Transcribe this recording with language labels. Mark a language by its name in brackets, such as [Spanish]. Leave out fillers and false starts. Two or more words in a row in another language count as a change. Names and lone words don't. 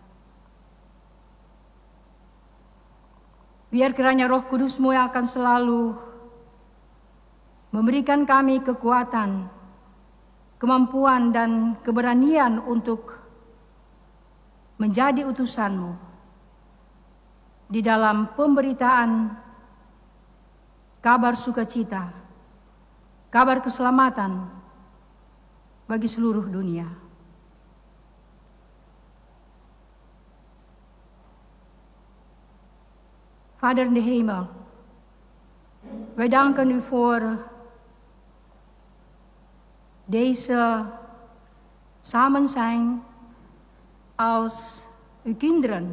[Indonesian] Biar kiranya Roh Kudus-Mu yang akan selalu memberikan kami kekuatan, kemampuan dan keberanian untuk menjadi utusan-Mu di dalam pemberitaan kabar sukacita, kabar keselamatan bagi seluruh dunia. [Dutch] Vader in de hemel, wij danken U voor deze samen zijn als Uw kinderen.